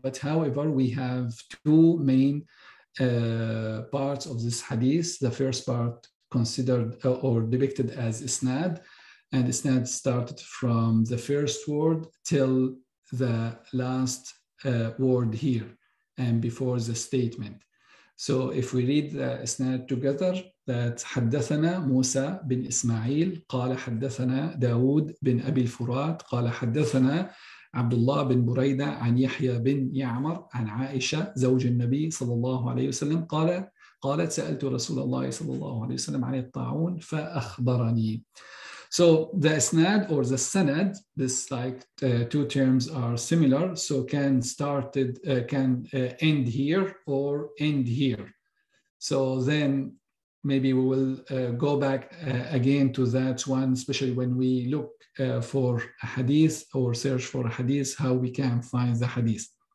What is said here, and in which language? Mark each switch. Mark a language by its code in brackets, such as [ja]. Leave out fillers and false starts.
[en] But however, we have 2 main parts of this hadith. The first part considered or depicted as isnad, and isnad started from the first word till the last word here and before the statement. So if we read the isnad together, that [ar] حدثنا موسى بن إسماعيل قال حدثنا داود بن أبي الفرات قال حدثنا عبد الله بن بريدة عن يحيى بن يعمر عن عائشة زوج النبي صلى الله عليه وسلم قالت سألت رسول الله صلى الله عليه وسلم عن الطاعون فأخبرني. [en] So the isnad or the sanad, this like 2 terms are similar, so can end here or end here. So then maybe we will go back again to that one, especially when we look for a hadith or search for a hadith, how we can find the hadith.